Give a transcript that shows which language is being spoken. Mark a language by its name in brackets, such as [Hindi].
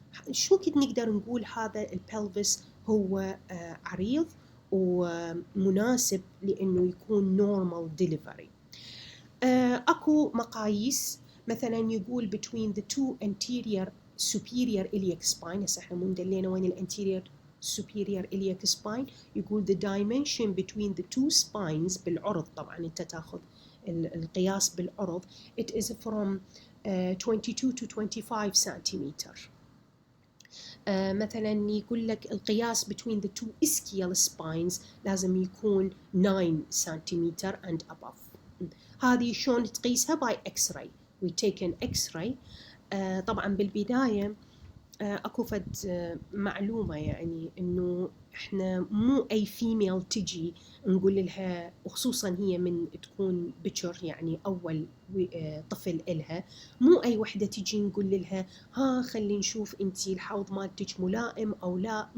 [Arabic] شو كد نقدر نقول هذا البلفس هو عريض ومناسب لأنه يكون normal delivery. أكو مقاييس مثلا يقول [English] between the two anterior superior iliac spine. [Arabic] هسه احنا مندلينا وين الانتيريور superior iliac spine. [English] يقول the dimension between the two spines [Arabic] بالعرض, طبعا انت تاخذ القياس بالعرض, [English] it is from 22 to 25 centimeter. [Arabic] مثلا يقول لك القياس [English] between the two ischial spines [Arabic] لازم يكون 9 [English] centimeter and above. [Arabic] هذه شلون تقيسها [English] by x-ray. we take an x-ray. [Arabic] طبعا بالبداية اكو فد معلومة يعني انه احنا مو اي فيميل تجي نقول لها، وخصوصا هي من تكون بكر يعني اول طفل إلها، مو اي وحدة تجي نقول لها ها خلي نشوف انتي الحوض مالتك ملائم او لا.